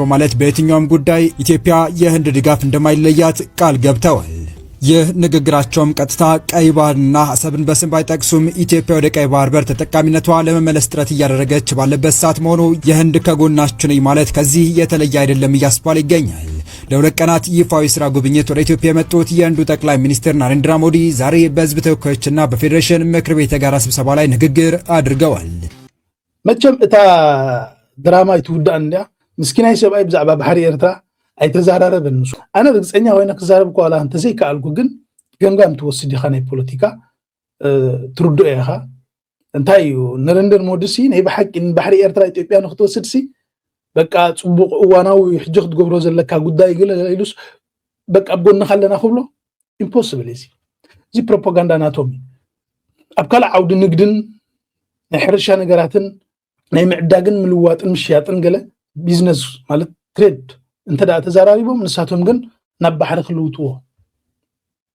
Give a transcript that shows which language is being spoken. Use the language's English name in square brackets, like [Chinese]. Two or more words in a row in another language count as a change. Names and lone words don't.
[Amharic] በማለት በየትኛውም ጉዳይ ኢትዮጵያ የህንድ ድጋፍ እንደማይለያት ቃል ገብተዋል። ይህ ንግግራቸውም ቀጥታ ቀይ ባህርና አሰብን በስም ባይጠቅሱም ኢትዮጵያ ወደ ቀይ ባህር በር ተጠቃሚነቷ ለመመለስ ጥረት እያደረገች ባለበት ሰዓት መሆኑ የህንድ ከጎናችሁ ነኝ ማለት ከዚህ የተለየ አይደለም እያስባለ ይገኛል። ለሁለት ቀናት ይፋዊ ስራ ጉብኝት ወደ ኢትዮጵያ የመጡት የህንዱ ጠቅላይ ሚኒስትር ናሬንድራ ሞዲ ዛሬ በህዝብ ተወካዮችና በፌዴሬሽን ምክር ቤት የጋራ ስብሰባ ላይ ንግግር አድርገዋል። [Tigrinya] መቼም እታ ድራማ ይትውዳእ እንዲያ ምስኪናይ ሰብኣይ ብዛዕባ ባሕሪ ኤርትራ ኣይተዘራረበን ንሱ ኣነ ርግፀኛ ኮይነ ክዛረብ ኳላ እንተዘይከኣልኩ ግን ገምጋም ትወስድ ኢኻ ናይ ፖለቲካ ትርድኦ ኢኻ እንታይ እዩ ናሬንድራ ሞዲ ሲ ናይ ብሓቂ ባሕሪ ኤርትራ ኢትዮጵያ ንክትወስድ ሲ በቃ ጽቡቅ እዋናዊ ሕጂ ክትገብሮ ዘለካ ጉዳይ ግለ ኢሉስ በቃ ኣብጎንካ ኣለና ክብሎ ኢምፖሲብል እዚ ፕሮፓጋንዳ ናቶም ኣብ ካልእ ዓውዲ ንግድን ናይ ሕርሻ ነገራትን ናይ ምዕዳግን ምልዋጥን ምሽያጥን ገለ ቢዝነስ ማለት ትሬድ እንተዳ ተዘራሪቦም ንሳቶም ግን ናብ ባሕሪ ክልውጥዎ